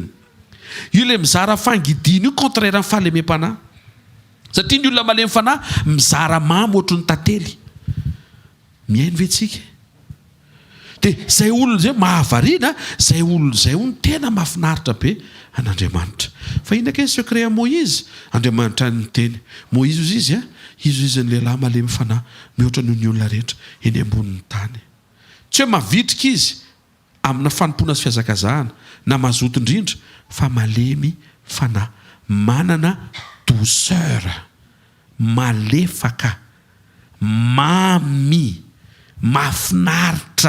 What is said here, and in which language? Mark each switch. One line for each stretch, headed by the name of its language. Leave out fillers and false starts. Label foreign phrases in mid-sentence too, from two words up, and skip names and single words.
Malagasy: Io le mizara fangidina io contraire amin'ny fahalemem-panahy. Satria ny olona malemy fanahy mizara mamy ohatry ny tantely. Mihaino ve tsika? Dia izay olona izay mahavariana, izay olona izay ny tena mahafinaritra be an'Andriamanitra. Fa inona ny
French: secret à Moïse?
Malagasy: Andriamanitra ny teny. Moïse ozy izy izy ny lehilahy malemy fanahy mihoatra noho ny olona rehetra eny ambonin'ny tany. Tsy hoe mavitrika izy amina fanompoana sy fiazakazahana na mazoto indrindra fa malemy fanahy, manana douceur, malefaka, mamy, mahafinaritra.